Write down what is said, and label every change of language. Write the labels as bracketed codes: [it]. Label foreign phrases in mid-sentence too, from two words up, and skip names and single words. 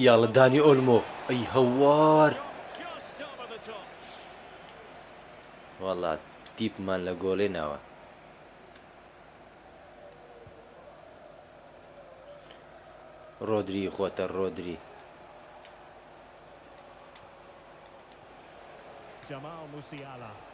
[ckb] یاڵە دانی ئۆلمۆ ئەی هەوار [en] Shot just over the top. [ckb] وەڵا تیپمان لە گۆڵێ ناوە ڕۆدری خۆتە ڕۆدری [en] Jamal Musiala.